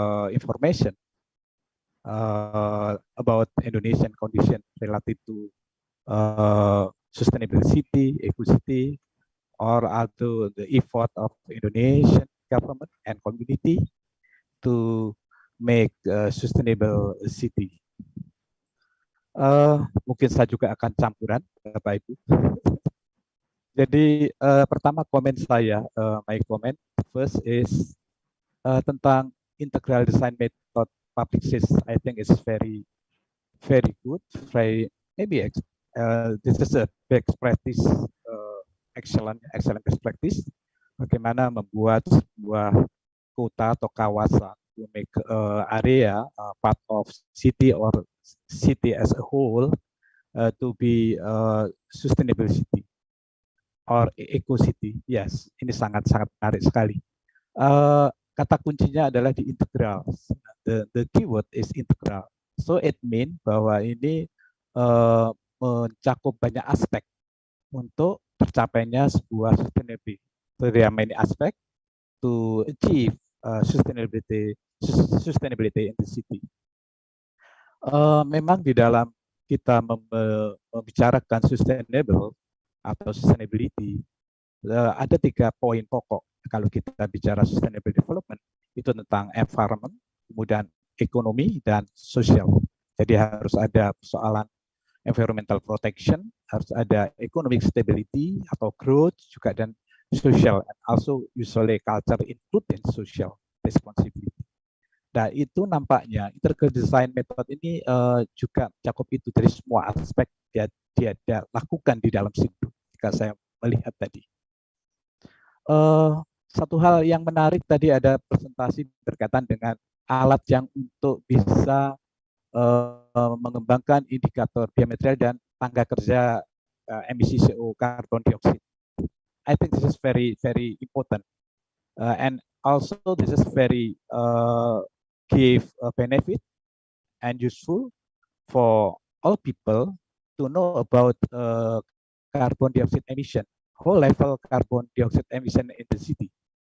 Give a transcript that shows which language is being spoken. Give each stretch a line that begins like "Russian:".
English: information about Indonesian condition related to sustainable city, eco-city, or also the effort of Indonesian government and community to make a sustainable city.
Indonesian: Mungkin saya juga akan campuran, Bapak Ibu. Jadi pertama komen saya,
English: my comment first is
Indonesian: tentang integral design method public system.
English: I think it's very good. Maybe this is a best practice, excellent best practice.
Indonesian: Bagaimana membuat sebuah kota atau kawasan
English: to make area part of city or city as a whole to be sustainable city or eco city.
Indonesian: Yes, ini sangat menarik sekali. Kata kuncinya adalah di integral.
English: The keyword is integral. So it mean
Indonesian: bahwa ini mencakup banyak aspek untuk tercapainya sebuah sustainability.
English: So there are many aspects to achieve sustainability in the city.
Indonesian: Memang di dalam kita membicarakan sustainable atau sustainability, ada 3 poin pokok. Kalau kita bicara sustainable development, itu tentang environment, kemudian ekonomi, dan sosial. Jadi harus ada persoalan environmental protection, harus ada economic stability atau growth juga, dan social,
English: and also usually culture including social responsibility.
Indonesian: Nah, itu nampaknya integral design method ini juga cakup itu dari semua aspek dia lakukan di dalam situ. Jika saya melihat tadi, satu hal yang menarik tadi ada presentasi berkaitan dengan alat yang untuk bisa mengembangkan indikator diametral dan tangga kerja emisi CO karbon dioksida.
English: I think this is very important, and also this is very give a benefit and useful for all people to know about carbon dioxide emission, whole level carbon dioxide emission in the city.